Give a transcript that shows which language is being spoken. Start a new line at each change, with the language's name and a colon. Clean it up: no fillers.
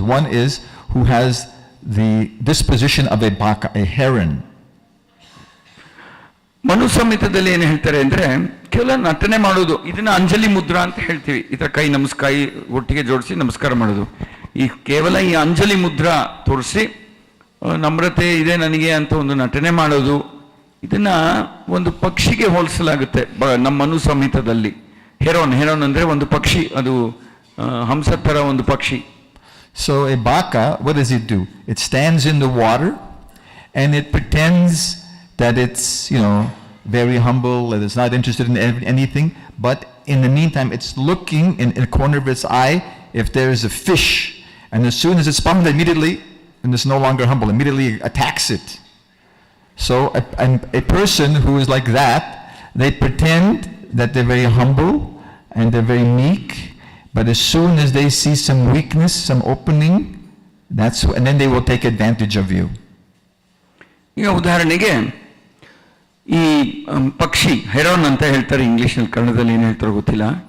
English: One is who has the disposition of a baka, a heron.
Kannada: Manu ಸಂಹಿತದಲ್ಲಿ ಏನು ಹೇಳ್ತಾರೆ ಅಂದರೆ ಕೇವಲ ನಟನೆ ಮಾಡೋದು, ಇದನ್ನ ಅಂಜಲಿ ಮುದ್ರಾ ಅಂತ ಹೇಳ್ತೀವಿ. ಈ ಥರ ಕೈ ಒಟ್ಟಿಗೆ ಜೋಡಿಸಿ ನಮಸ್ಕಾರ ಮಾಡೋದು. ಈ ಕೇವಲ ಈ ಅಂಜಲಿ ಮುದ್ರಾ ತೋರಿಸಿ ನಮ್ರತೆ ಇದೆ ನನಗೆ ಅಂತ ಒಂದು ನಟನೆ ಮಾಡೋದು, ಇದನ್ನ ಒಂದು ಪಕ್ಷಿಗೆ ಹೋಲಿಸಲಾಗುತ್ತೆ ನಮ್ಮ ಮನು ಸಂಹಿತದಲ್ಲಿ. ಹೆರೋನ್ ಅಂದ್ರೆ ಒಂದು ಪಕ್ಷಿ, ಅದು ಹಂಸದ ಥರ ಒಂದು ಪಕ್ಷಿ.
English: So a baka, what does it do? It stands in the water and it pretends that it's, very humble, that it's not interested in anything, but in the meantime, it's looking in the corner of its eye if there is a fish, and as soon as it's spotted, immediately, and it's no longer humble, immediately attacks it. So a person who is like that, they pretend that they're very humble and they're very meek, but as soon as they see some weakness, some opening, and then they will take advantage of you.
Kannada: ಈಗ ಉದಾಹರಣೆಗೆ ಈ ಪಕ್ಷಿ Heron ಅಂತ ಹೇಳ್ತಾರೆ ಇಂಗ್ಲೀಷ್ನಲ್ಲಿ, ಕನ್ನಡದಲ್ಲಿ ಏನು ಹೇಳ್ತಾರೋ ಗೊತ್ತಿಲ್ಲ.